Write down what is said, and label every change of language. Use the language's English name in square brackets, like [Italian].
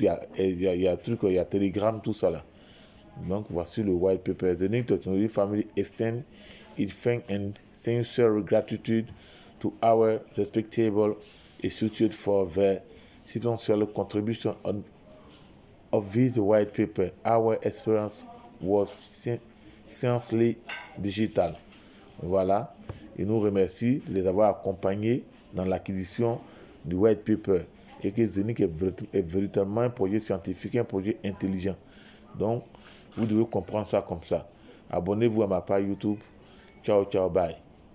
[French] Il y a Telegram, tout ça là. Donc, voici le white paper. [English] Zénith Technology Family extend its thanks and sincere gratitude to our respectable institute for their substantial contribution of this white paper. Our experience was essentially digital. [French] Voilà. Il nous remercie de les avoir accompagnés dans l'acquisition du white paper et que Zénith est véritablement un projet scientifique, un projet intelligent. Donc, Vous devez comprendre ça comme ça. Abonnez-vous à ma page YouTube. Ciao, ciao, bye.